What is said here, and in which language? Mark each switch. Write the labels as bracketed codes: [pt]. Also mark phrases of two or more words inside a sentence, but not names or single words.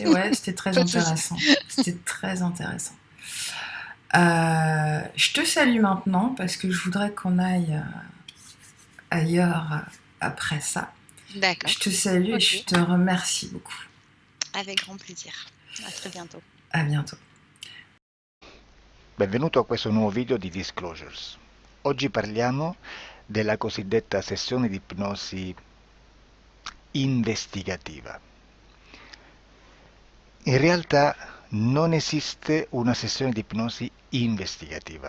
[fr] Ouais, c'était très intéressant. C'était très intéressant. Je te salue maintenant parce que je voudrais qu'on aille ailleurs après ça. D'accord. Je te salue et je te remercie beaucoup. Avec grand plaisir. À très bientôt. À bientôt. [it] Benvenuto a questo nuovo video di Disclosures. Oggi parliamo della cosiddetta sessione di ipnosi investigativa. In realtà non esiste una sessione di ipnosi investigativa.